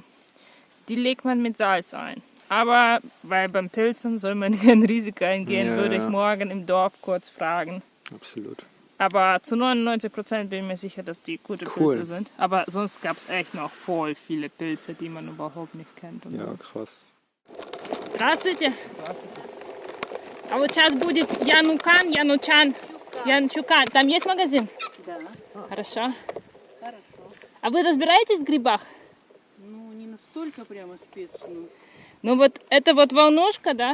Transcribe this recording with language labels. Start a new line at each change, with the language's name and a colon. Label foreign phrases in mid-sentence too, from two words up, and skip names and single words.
German: Die legt man mit Salz ein. Aber weil beim Pilzen soll man kein Risiko eingehen, würde ich morgen im Dorf kurz fragen. Absolut. Aber zu 99% bin ich mir sicher, dass die gute Pilze sind. Aber sonst gab es echt noch voll viele Pilze, die man überhaupt nicht kennt. Und ja, krass.
Russian: Здравствуйте. А вот сейчас будет Янукан, Янучан, Янчукан. Там есть магазин? Да. Хорошо. Хорошо. А вы разбираетесь в грибах? Ну, не настолько прямо спецную. Ну вот это вот волнушка, да?